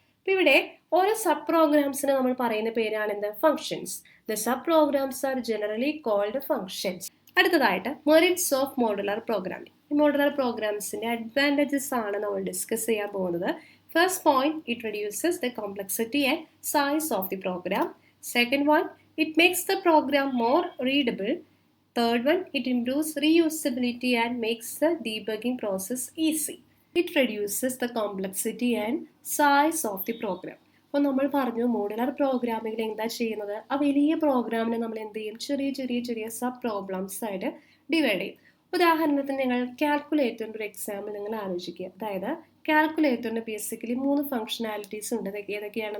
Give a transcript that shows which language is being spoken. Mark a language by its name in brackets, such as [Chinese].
[Malayalam] അപ്പോൾ ഇവിടെ ഓരോ സബ് പ്രോഗ്രാംസിന് നമ്മൾ പറയുന്ന പേരാണ് എന്ത്? Functions. [English] The sub programs are generally called functions. അടുത്തതായിട്ട് merits of modular programming. [Malayalam] ഈ മോഡുലാർ പ്രോഗ്രാംസിന്റെ അഡ്വാൻറ്റേജസ് ആണ് നമ്മൾ ഡിസ്കസ് ചെയ്യാൻ പോകുന്നത്. [English] First point, it reduces the complexity and size of the program. Second one, it makes the program more readable. Third one, it improves reusability and makes the debugging process easy. It reduces the complexity and size of the program. [Malayalam] അപ്പോൾ നമ്മൾ പറഞ്ഞു modular പ്രോഗ്രാമിങ്ങിൽ എന്താ ചെയ്യുന്നത്? ആ വലിയ പ്രോഗ്രാമിനെ നമ്മൾ എന്ത് ചെയ്യും? ചെറിയ ചെറിയ ചെറിയ സബ് പ്രോബ്ലംസ് ആയിട്ട് ഡിവൈഡ് ചെയ്യും. ഉദാഹരണത്തിന് നിങ്ങൾ കാൽക്കുലേറ്ററിൻ്റെ ഒരു എക്സാമ്പിൾ നിങ്ങൾ ആലോചിക്കുക. അതായത് കാൽക്കുലേറ്ററിന് ബേസിക്കലി 3 ഫംഗ്ഷനാലിറ്റീസ് ഉണ്ട്. ഏതൊക്കെയാണ്?